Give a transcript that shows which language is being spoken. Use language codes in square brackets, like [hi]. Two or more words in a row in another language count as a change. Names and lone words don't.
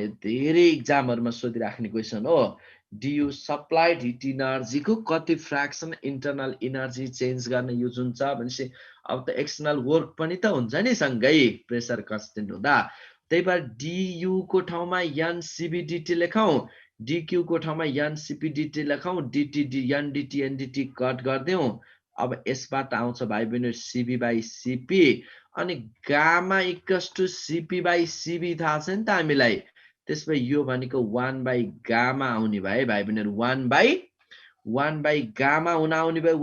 [ne] धेरै एक्जामहरुमा सोधिराख्ने क्वेशन हो। du [en] supplied heat energy [ne] को कति फ्र्याक्सन [en] internal energy change [ne] गर्ने युज हुन्छ भनेपछि अब त [en] external work [ne] पनि त हुन्छ नि सँगै [en] pressure constant [ne] हुँदा। त्यही भएर du को ठाउँमा ncbdt लेखौं, dq को ठाउँमा ncpdt लेखौं, dt ndt ndt कट गर्दियौ। अब यसबाट आउँछ भाइ बहिनी cb/cp अनि गामा [en] equals to [ne] cp/cb थाहा छ नि त हामीलाई। त्यसपछि यो भनेको 1 [en] by gamma [ne] आउने भयो भाइ बहिनीहरु। 1 [en] by gamma [ne] हुन आउने भयो।